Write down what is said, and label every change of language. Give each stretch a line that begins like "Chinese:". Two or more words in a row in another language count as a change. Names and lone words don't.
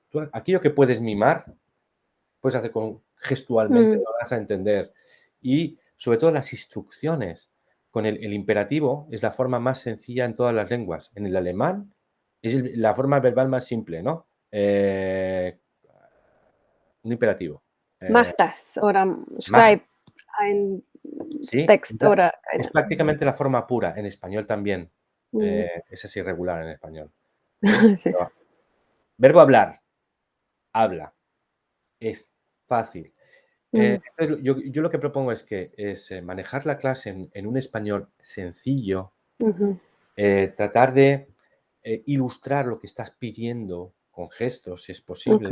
Spanish: Aquello que puedes mimar, puedes hacer gestualmente, lo vas a entender. Y sobre todo las instrucciones. Con el imperativo es la forma más sencilla en todas las lenguas. En el alemán es la forma verbal más simple, ¿no? Un imperativo.
German: Mach das oder schreib ein Text oder...
Spanish: Es prácticamente la forma pura. En español también. Esa es irregular en español. Sí. Verbo hablar. Habla. Es fácil. Yo lo que propongo es manejar la clase en un español sencillo, tratar de ilustrar lo que estás pidiendo con gestos, si es posible.